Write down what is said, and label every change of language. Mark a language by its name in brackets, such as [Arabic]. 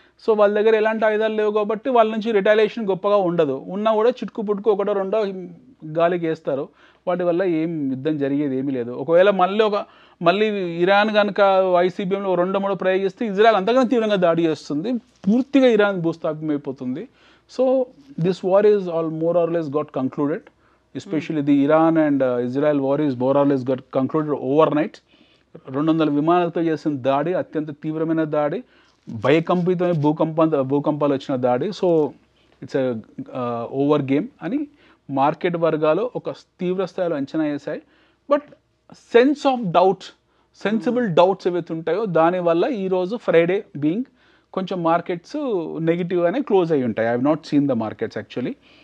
[Telugu] So వాళ్ళ దగ్గర ఎలాంటి ఆయుధాలు లేవు కాబట్టి వాళ్ళ నుంచి రిటాలియేషన్ గొప్పగా ఉండదు, ఉన్నా కూడా చిటుకు పుట్టుకు ఒకటో రెండో గాలికి వేస్తారు, వాటి వల్ల ఏం యుద్ధం జరిగేది ఏమీ లేదు. ఒకవేళ మళ్ళీ ఇరాన్ కనుక ఐసీబీఎంలో 2-3 ప్రయోగిస్తే ఇజ్రాయెల్ అంతకన్నా తీవ్రంగా దాడి చేస్తుంది, పూర్తిగా Iran భూస్థాపితమైపోతుంది. [English] So this war is all more or less got concluded, especially the Iran and Israel war is more or less got concluded overnight. [Telugu] 200 విమానాలతో చేసిన దాడి అత్యంత తీవ్రమైన దాడి, భయకంపితమైన భూకంపాలు వచ్చిన దాడి. [English] so it's over game [Telugu] అని మార్కెట్ వర్గాలు ఒక తీవ్ర స్థాయిలో అంచనా వేశాయి. [English] but sense of doubt, [Telugu] sensible doubts ఏవైతే ఉంటాయో దానివల్ల ఈరోజు ఫ్రైడే బీయింగ్ కొంచెం మార్కెట్స్ నెగిటివ్గానే క్లోజ్ అయ్యి ఉంటాయి. [English] I have not seen the markets actually.